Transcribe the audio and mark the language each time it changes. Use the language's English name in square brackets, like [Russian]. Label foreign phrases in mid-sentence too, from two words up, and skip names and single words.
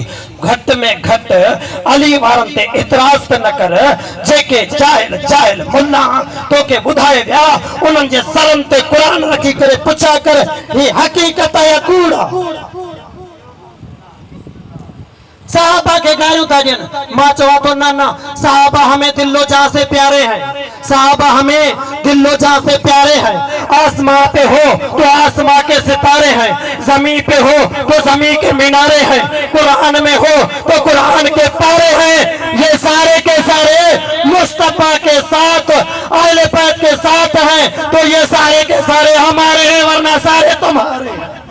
[Sindhi] घटि में घटि अली वारनि ते इतराज़ त न कर। जेके जाहिल मुल्ला तोखे ॿुधाए विया, उन्हनि जे सरनि ते क़ुरान रखी करे पुछा कर, ही हक़ीक़त या कूड़ आहे। [Urdu] صحابہ کے گالیوں [Sindhi] था ॾियनि, मां चवां थो न [Urdu] صحابہ ہمیں دل و جان سے پیارے ہیں, صحابہ ہمیں دل و جان سے پیارے ہیں. آسماں پہ ہو تو آسماں کے ستارے ہیں، زمین پہ ہو تو زمین کے مینارے ہیں، قرآن میں ہو تو قرآن کے پارے ہیں. یہ سارے کے سارے مصطفیٰ کے ساتھ، اہل بیت کے ساتھ ہیں، تو یہ سارے کے سارے ہمارے ہیں، ورنہ سارے تمہارے ہیں.